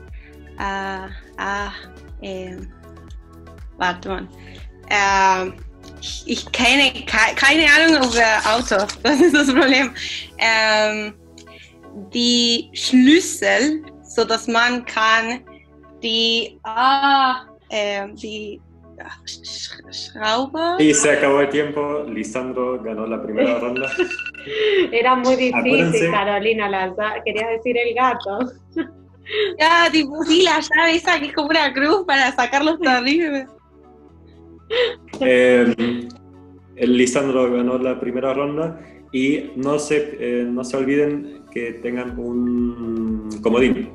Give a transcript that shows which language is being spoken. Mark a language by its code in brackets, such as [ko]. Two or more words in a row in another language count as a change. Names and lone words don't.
[de] Warte mal. Ich kenne keine Ahnung über Autos, das ist das Problem. Die Schlüssel, sodass man kann die Schraube. [es] Y se acabó el tiempo. Lisandro ganó la primera ronda. Era muy difícil, Acuérdense. Carolina, querías decir el gato. Ya, tipo, sí, la llave esa que es como una cruz para sacar los tornillos. El Lisandro ganó la primera ronda y no se olviden que tengan un comodín.